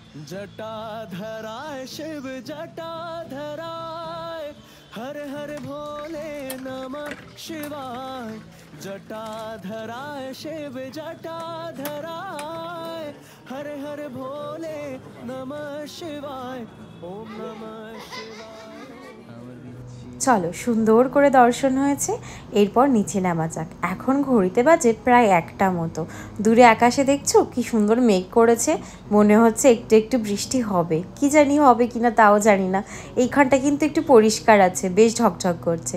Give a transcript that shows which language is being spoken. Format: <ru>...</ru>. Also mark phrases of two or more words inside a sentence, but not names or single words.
<sa>जटाधराय शिव जटाधराय हर हर भोले नमः शिवाय जटाधराय शिव जटाधराय हर हर भोले नमः शिवाय ओम नमः शिवाय।</sa> <bn>চলো সুন্দর করে দর্শন হয়েছে, এরপর নিচে নামা যাক। এখন ঘড়িতে বাজে প্রায় 1টা মতো। দূরে আকাশে দেখছো কি সুন্দর মেঘ করেছে, মনে হচ্ছে একটু একটু বৃষ্টি হবে, কি জানি হবে কিনা তাও জানি না। এইখানটা কিন্তু একটু পরিষ্কার আছে, বেশ ঝকঝক করছে।</bn>